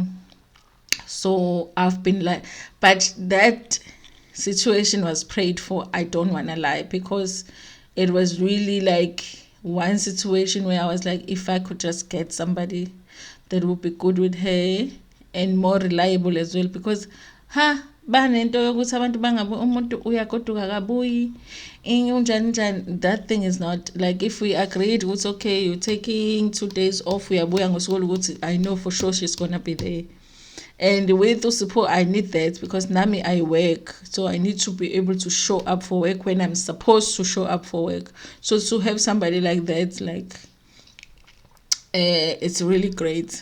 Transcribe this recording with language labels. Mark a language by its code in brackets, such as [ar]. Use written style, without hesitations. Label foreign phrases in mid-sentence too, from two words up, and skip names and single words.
[en] So I've been like, but that situation was prayed for, I don't want to lie, because it was really like one situation where I was like, if I could just get somebody that would be good with her and more reliable as well, because [nd] banento yokuthi abantu bangabe umuntu uyagoduka kabuyi unjani njani. [en] That thing is not like, if we agreed it's okay, you're taking 2 days off, [nd] uyabuya ngosuku olukuthi, [en] I know for sure she's gonna be there. And with the support, I need that because Nami, I work. So I need to be able to show up for work when I'm supposed to show up for work. So to have somebody like that, like, it's really great.